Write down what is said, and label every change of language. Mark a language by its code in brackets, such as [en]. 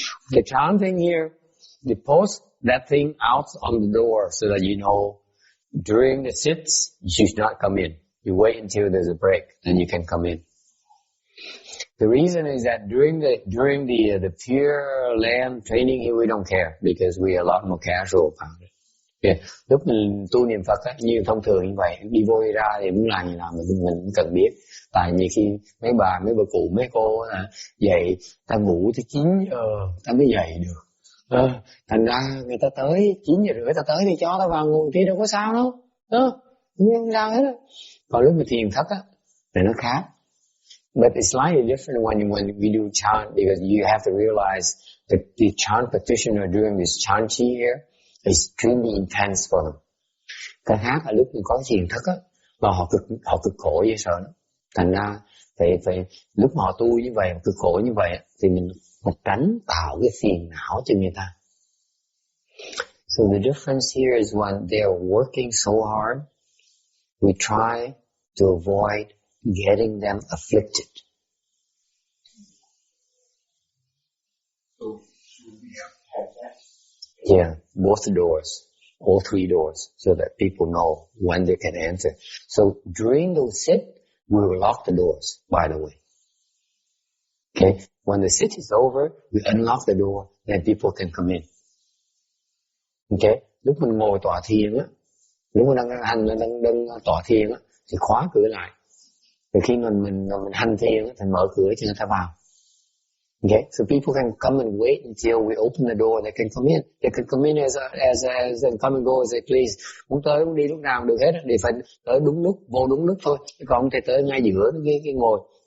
[en] The chanting here, they post that thing out on the door so that you know during the sits you should not come in. You wait until there's a break, then you can come in. The reason is that during the Pure Land training here we don't care because we are a lot more casual about it. Yeah. [vi] Lúc mình tu niệm Phật á, như thông thường như vậy, đi vô đi ra thì muốn làm gì nào mình cũng cần biết. Tại nhiều khi mấy bà cụ mấy cô dậy ta ngủ tới 9 giờ ta mới dậy được. Thành ra người ta tới 9 giờ rưỡi ta tới thì cho ta vào ngồi kia đâu có sao đâu. Không sao hết. Còn lúc mà thiền thất á thì nó khác. [en] But it's slightly different when we do chant because you have to realize that the chant practitioner during this chant chi here is extremely intense for them. [vi] Cái khác là lúc mình có thiền thất á, mà họ cực khổ dễ sợ lắm. Thành ra phải lúc mà họ tu như vậy, cực khổ như vậy thì mình tránh tạo cái phiền não cho người ta. [en] So the difference here is when they are working so hard, we try to avoid getting them afflicted. So should we have that? Yeah, both doors, all 3 doors, so that people know when they can enter. So during those sit, we will lock the doors, by the way. Okay, when the sit is over, we unlock the door, then people can come in. [vi] Okay, lúc mình ngồi tọa thiền á, lúc mình đang tọa thiền á, thì khóa cửa lại. Rồi khi mình hành thiền á, thì mở cửa cho người ta vào. [en] Okay, so people can come and wait until we open the door. They can come in. They can come in as and come and go as they please. [vi] Muốn tới muốn đi lúc nào được hết. Để phải tới đúng lúc, vô đúng lúc thôi. Chứ còn không thể tới ngay giữa cái ngồi.